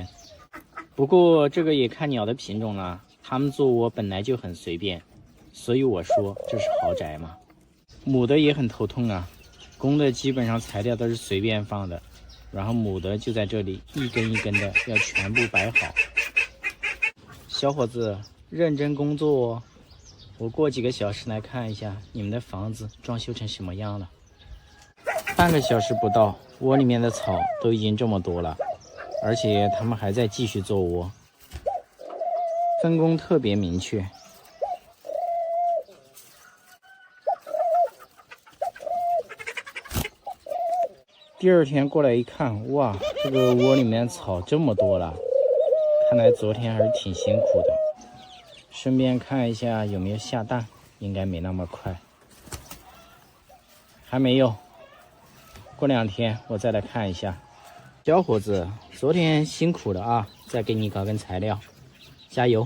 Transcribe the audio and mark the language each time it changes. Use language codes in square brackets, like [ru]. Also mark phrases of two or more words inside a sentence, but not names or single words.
[zh] 不過這個也看鳥的品種啦，他們做窩本來就很隨便，所以我說這是豪宅嘛。母的也很頭痛啊，公的基本上材料都是隨便放的，然後母的就在這裡一根一根的要全部擺好。小伙子，認真工作哦，我過幾個小時來看一下你們的房子裝修成什麼樣了。半個小時不到，窩裡面的草都已經這麼多了，而且他們還在繼續做窩，分工特別明確。第2天過來一看，哇，這個窩裡面草這麼多了，看來昨天還是挺辛苦的。順便看一下有沒有下蛋，應該沒那麼快。還沒有，過2天我再來看一下。小伙子，昨天辛苦了啊，再給你搞根材料，加油！